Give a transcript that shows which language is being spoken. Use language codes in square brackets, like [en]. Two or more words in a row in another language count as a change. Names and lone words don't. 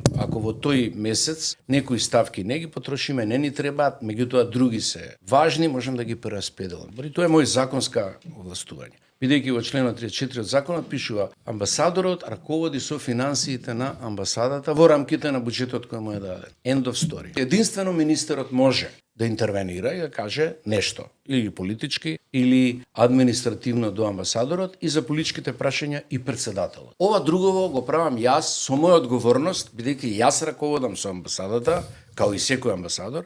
[mk] Ако во тој месец некои ставки не ги потрошиме, не ни требаат, меѓутоа други се важни, можем да ги прераспределам. Тоа е мој законска овластување. Бидејќи во членот 34 од законот пишува амбасадорот раководи со финансиите на амбасадата во рамките на буџетот кој му е даден. [en] End of story. [mk] Единствено министерот може да интервенира и да каже нешто, или политички, или административно до амбасадорот и за политичките прашања и председателот. Ова другово го правам јас со моја одговорност, бидејќи јас раководам со амбасадата, као и секој амбасадор,